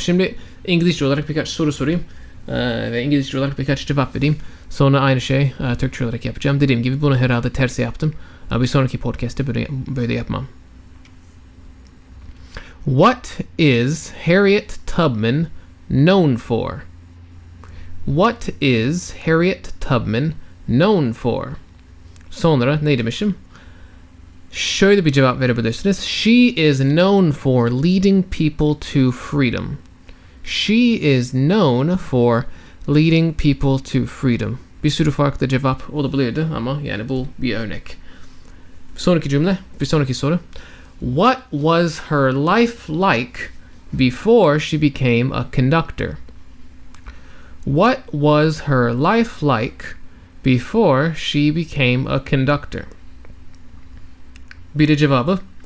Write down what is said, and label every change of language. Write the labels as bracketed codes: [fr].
[tr] Şimdi İngilizce olarak birkaç soru sorayım. Ve İngilizce olarak birkaç cevap vereyim. Sonra aynı şey Türkçe olarak yapacağım. Dediğim gibi bunu herhalde tersi yaptım. Bir sonraki podcast'te böyle yapmam. [en] What is Harriet Tubman known for? What is Harriet Tubman known for? [tr] Sonra ne demişim? Şöyle bir cevap verebilirsiniz. [en] She is known for leading people to freedom. She is known for leading people to freedom. [tr] Bir sürü farklı cevap olabilirdi ama yani bu bir örnek. Sonraki cümle, bir sonraki soru. [en] What was her life like before she became a conductor? What was her life like before she became a conductor? [tr] Bir de cevabı.